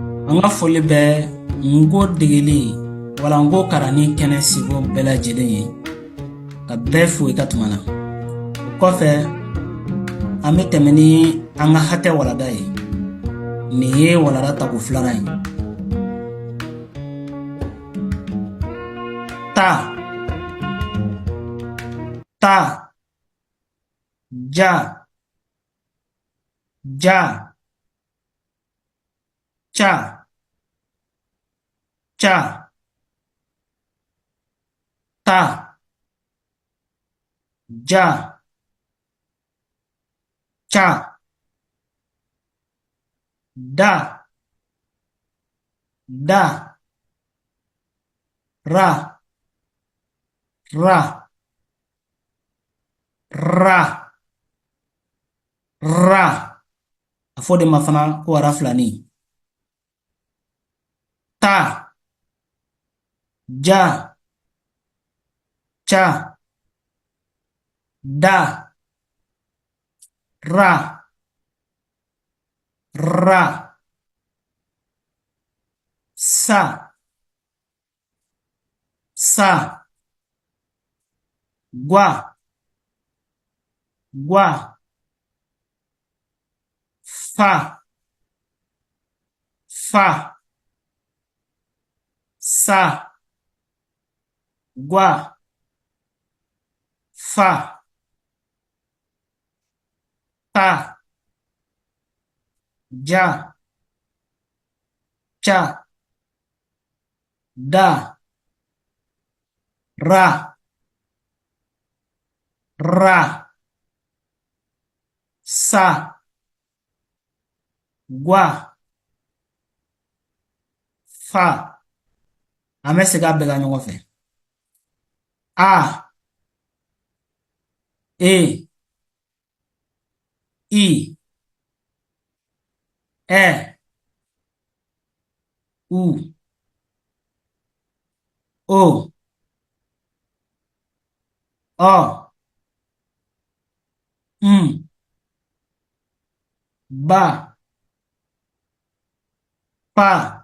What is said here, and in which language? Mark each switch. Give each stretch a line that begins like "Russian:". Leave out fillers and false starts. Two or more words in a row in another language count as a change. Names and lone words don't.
Bambara: An ka foli bɛ ngo degeli wala ngo karani kɛnɛ sigo bɛɛ lajɛlen ye ka bɛɛ fo i ka tuma na. O kɔfɛ an bɛ tɛmɛ ni an ka hakɛ walada ye. Nin ye walada tako filanan ye. Ta, ta, ja, ja, cha, cha, ta, ja, cha, da, da, ra, ra, ra, ra. A fɔ de ma fana ko ara filani. Ta, ja, cha, da, ra, ra, sa, sa, gua, gua, fa, fa, sa, gua, fa, ta, ja, cha, da, ra, ra, sa, gua, fa. An bɛ segin a bɛɛ kan ɲɔgɔn fɛ. A, e, i, ɛ, u, o, ɔ, ba, pa,